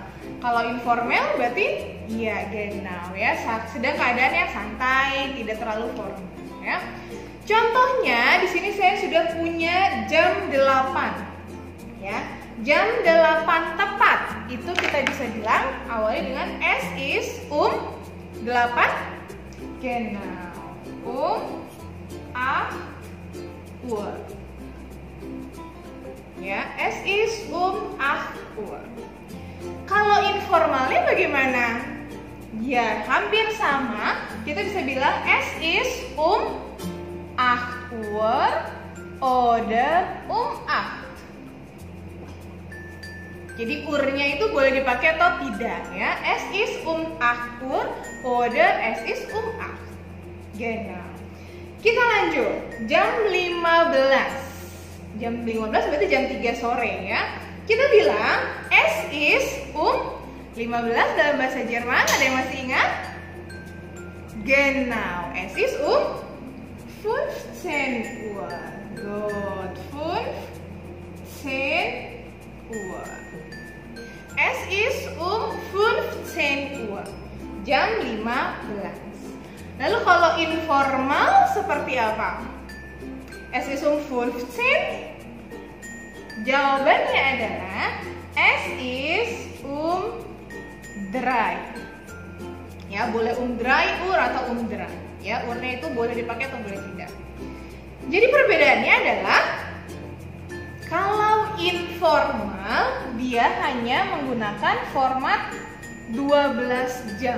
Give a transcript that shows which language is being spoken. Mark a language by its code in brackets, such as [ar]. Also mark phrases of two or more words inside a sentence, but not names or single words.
[id] Kalau informal berarti ya genau, ya, sedang keadaan yang santai, tidak terlalu formal, ya. Contohnya di sini saya sudah punya jam 8, ya. Jam 8 tepat itu kita bisa bilang awalnya dengan [de] es ist 8. Genau. 8 Uhr. Ya, es ist 8 Uhr. [id] Kalau informalnya bagaimana? Ya, hampir sama. Kita bisa bilang [de] es ist 8 Uhr oder 8. [id] Jadi urnya itu boleh dipakai atau tidak, ya. [de] Es ist 8 Uhr oder es ist 8. [id] Genau. Kita lanjut. Jam 15. Jam 15 berarti jam 3 sore, ya. Kita bilang [de] es ist 15 [id] dalam bahasa Jerman. Ada yang masih ingat? [de] Genau. Es ist 15 Uhr. Gut. 15 Uhr. Es ist 15 Uhr. [id] Jam 15. Lalu kalau informal seperti apa? [de] Es ist 15. [id] Jawabannya adalah [de] es ist 3. [id] Ya, boleh 3 Uhr atau 3. Ya, urnya itu boleh dipakai atau boleh tidak. Jadi perbedaannya adalah kalau informal dia hanya menggunakan format 12 jam.